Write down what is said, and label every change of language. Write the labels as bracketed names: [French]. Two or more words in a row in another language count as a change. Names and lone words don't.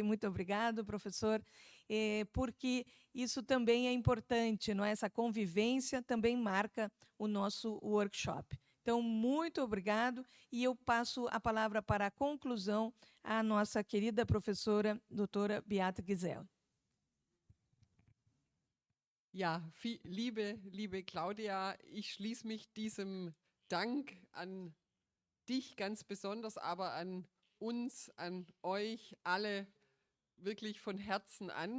[Portuguese] Muito obrigado, professor, porque isso também é importante, não é? Essa convivência também marca o nosso workshop. Então, muito obrigado, e eu passo a palavra para a conclusão à nossa querida professora, doutora Beate Gisel. [German] Ja, liebe Claudia, ich schließe mich diesem Dank an dich ganz besonders, aber an uns, an euch alle wirklich von Herzen an.